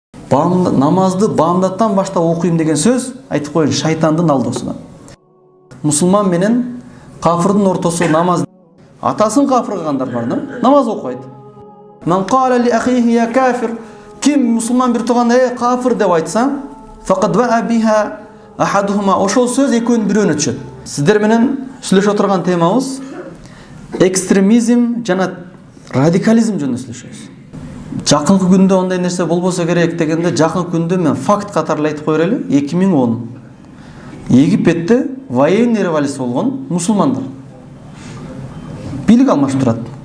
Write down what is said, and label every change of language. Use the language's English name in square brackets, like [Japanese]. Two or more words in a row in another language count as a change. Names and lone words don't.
[Kyrgyz] намазды бамдаттан баштап окуйм деген сөз, айтып коеюн, шайтандын алдоосуна. Мусулман менен кафырдын ортосу намаз. Атасын кафыр кылгандар бар, намаз окуйт. [Arabic] من قال لأخيه يا كافر, [Kyrgyz] ким мусулман бир тууганда кафыр деп айтса, [Arabic] فقد باء بها أحدهما, [Kyrgyz] ошол сөз экөөнүн бирөөнө түшөт. Сиздер менен сүйлөшүп отурган темабыз экстремизм жана радикализм жөнүндө сүйлөшөбүз. Жакынкы күндө ондай нерсе болбосо керек дегенде, жакынкы күндө мен факт катары айтып коер эле. 2010 Египетте [Russian] военный революция [Kyrgyz] болгон, мусулмандар бийлик алмашып турат.